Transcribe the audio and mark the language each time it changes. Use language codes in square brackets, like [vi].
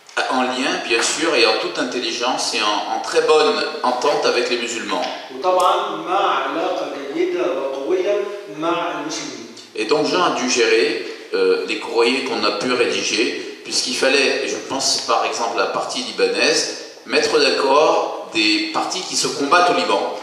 [fr] En lien, bien sûr, et en toute intelligence et en très bonne entente avec les musulmans. [ar] وطبعا مع علاقه جيده وقويه مع المسلمين. [fr] Et donc Jean a dû gérer les courriers qu'on a pu rédiger, puisqu'il fallait, je pense par exemple à la partie libanaise, mettre d'accord des partis qui se combattent au Liban.